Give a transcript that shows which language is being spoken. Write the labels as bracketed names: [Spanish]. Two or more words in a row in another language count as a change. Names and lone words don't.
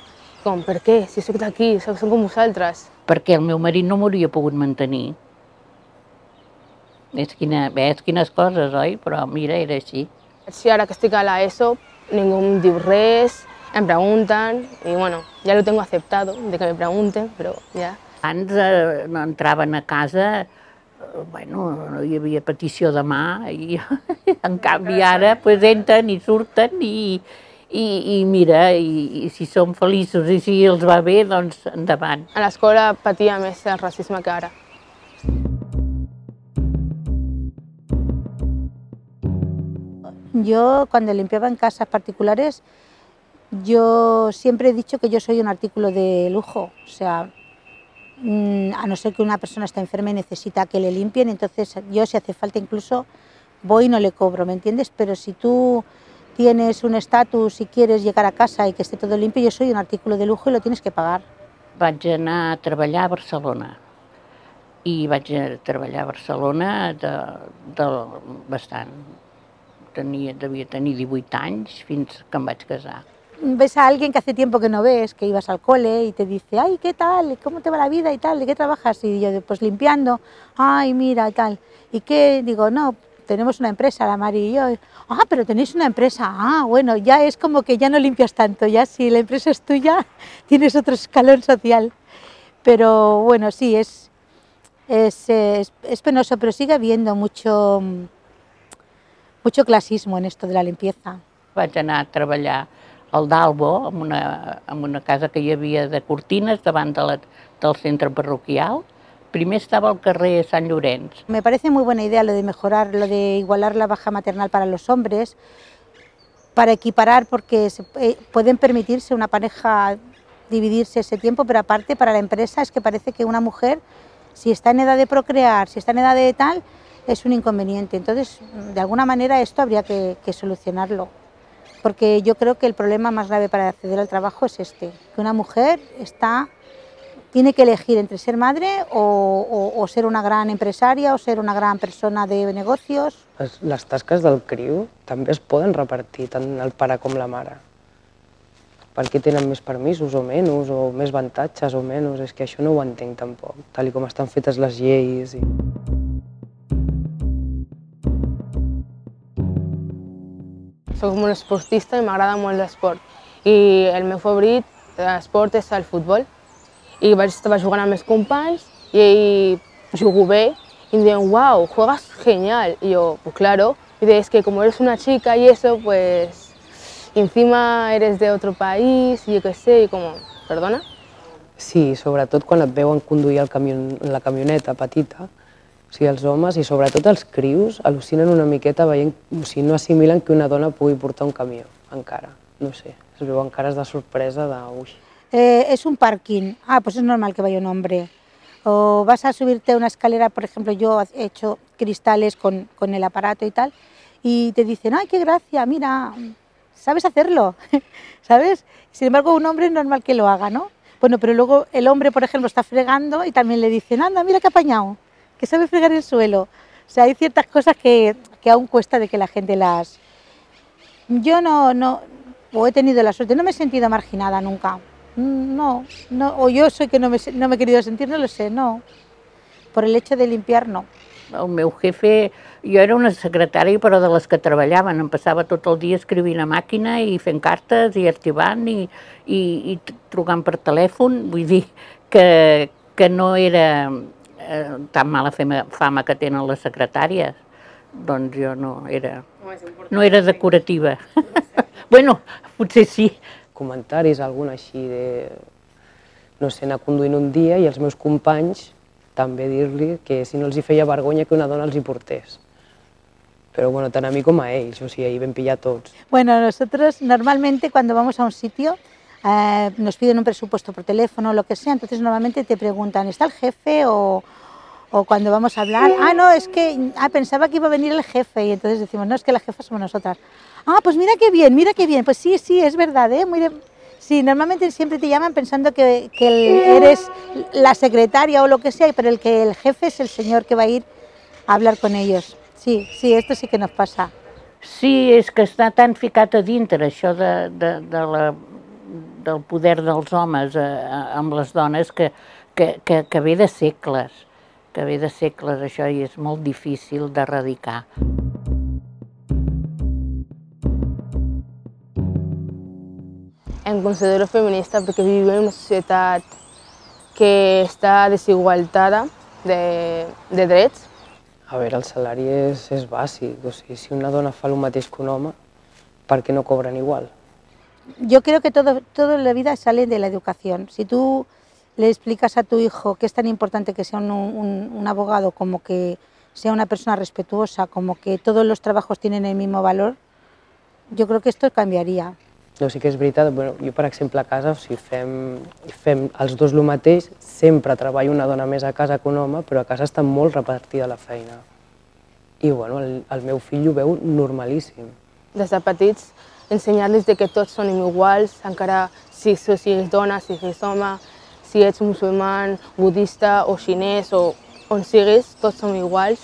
[Catalan] Com, per què? Si soc d'aquí, som com vosaltres. Perquè el meu marit no m'hauria pogut mantenir. Ves quines coses, oi? Però mira, era així. Sí, ara que estic a l'ESO, ningú em diu res, em pregunten, i bueno, ja [Spanish] lo tengo aceptado, de que me pregunten, [Catalan] però ja. Abans no entraven a casa, bueno, no hi havia petició de mà, i en canvi ara entren i surten i mira, i si són feliços i si els va bé, doncs endavant. A l'escola patia més el racisme que ara. [Spanish] Yo, cuando limpiaba en casas particulares, yo siempre he dicho que yo soy un artículo de lujo. O sea, a no ser que una persona esté enferma y necesita que le limpien, entonces yo, si hace falta, incluso voy y no le cobro, ¿me entiendes? Pero si tú tienes un estatus y quieres llegar a casa y que esté todo limpio, yo soy un artículo de lujo y lo tienes que pagar. [Catalan] Vaig anar a treballar a Barcelona. I vaig treballar a Barcelona bastant. Devia tenir 18 anys fins que em vaig casar. [Spanish] Ves a alguien que hace tiempo que no ves, que ibas al cole y te dice, ay, ¿qué tal? ¿Cómo te va la vida y tal? ¿De qué trabajas? Y yo, pues limpiando. Ay, mira, tal. ¿Y qué? Digo, no, tenemos una empresa, la Mari y yo. Ah, pero tenéis una empresa. Ah, bueno, ya es como que ya no limpias tanto, ya si la empresa es tuya, tienes otro escalón social. Pero bueno, sí, es penoso, pero sigue habiendo mucho clasismo en esto de la limpieza. [Catalan] Vaig anar a treballar al d'Albo, en una casa que hi havia de cortines davant del centre parroquial. Primer estava al carrer Sant Llorenç. [Spanish] Me parece muy buena idea lo de mejorar, lo de igualar la baja maternal para los hombres, para equiparar, porque pueden permitirse una pareja dividirse ese tiempo, pero aparte para la empresa es que parece que una mujer, si está en edad de procrear, si está en edad de tal, es un inconveniente. Entonces, de alguna manera esto habría que solucionarlo, porque yo creo que el problema más grave para acceder al trabajo es este, que una mujer tiene que elegir entre ser madre o ser una gran empresaria o ser una gran persona de negocios. [Catalan] Les tasques del criu també es poden repartir, tant el pare com la mare. Per què tenen més permisos o menys, o més avantatges o menys? És que això no ho entenc tampoc, tal com estan fetes les lleis. Soc molt esportista i m'agrada molt l'esport. I el meu favorit d'esport és el futbol. I estava jugant amb els companys i ell jugo bé [Spanish] y me dijeron, wow, juegas genial. Y yo, pues claro, y dice, es que como eres una chica y eso, pues encima eres de otro país y yo qué sé, y como, perdona? [Catalan] Sí, sobretot quan et veuen conduir la camioneta petita, o sigui, els homes i sobretot els crius al·lucinen una miqueta veient, o sigui, no assimilen que una dona pugui portar un camió, encara, no sé, es veuen cares de sorpresa de, ui. [Spanish] Es un parking, pues es normal que vaya un hombre. O vas a subirte a una escalera, por ejemplo, yo he hecho cristales con el aparato y tal, y te dicen, ¡ay, qué gracia! Mira, sabes hacerlo, ¿sabes? Sin embargo, un hombre es normal que lo haga, ¿no? Bueno, pero luego el hombre, por ejemplo, está fregando y también le dicen, anda, mira qué apañado, que sabe fregar el suelo. O sea, hay ciertas cosas que aún cuesta de que la gente las... Yo o he tenido la suerte, no me he sentido marginada nunca. No, o yo soy que no me he querido sentir, no lo sé, no. Por el hecho de limpiar, no. [Catalan] El meu jefe, jo era una secretària però de les que treballaven, em passava tot el dia escrivint a màquina i fent cartes i arxivant i trucant per telèfon, vull dir que no era tan mala fama que tenen les secretàries, doncs jo no era decorativa. Bueno, potser sí. Comentaris, algun així de, no sé, anar conduint un dia i els meus companys també dir-li que si no els hi feia vergonya que una dona els hi portés. Però bueno, tant a mi com a ells, o sigui, ahir vam pillar tots. [Spanish] Bueno, nosotros normalmente cuando vamos a un sitio nos piden un presupuesto por teléfono o lo que sea, entonces normalmente te preguntan, ¿está el jefe? O cuando vamos a hablar, no, es que pensaba que iba a venir el jefe y entonces decimos, no, es que la jefa somos nosotras. Pues mira qué bien, pues sí, es verdad, Sí, normalmente siempre te llaman pensando que eres la secretaria o lo que sea, pero el jefe es el señor que va a ir a hablar con ellos. Sí, esto sí que nos pasa. [Catalan] Sí, és que està tan ficat a dintre això del poder dels homes amb les dones que ve de segles, això, i és molt difícil d'erradicar. Em considero feminista perquè vivim en una societat que està desigualtada de drets. A veure, el salari és bàsic, o sigui, si una dona fa el mateix que un home, per què no cobren igual? [Spanish] Yo creo que todo en la vida sale de la educación. Si tú le explicas a tu hijo que es tan importante que sea un abogado como que sea una persona respetuosa, como que todos los trabajos tienen el mismo valor, yo creo que esto cambiaría. [Catalan] No, sí que és veritat, jo per exemple a casa, si fem els dos el mateix, sempre treballo una dona més a casa que un home, però a casa està molt repartida la feina. I bueno, el meu fill ho veu normalíssim. Des de petits, ensenyar-los que tots són iguals, encara si ets dona, si ets home, si ets musulmà, budista o xinès o on siguis, tots som iguals.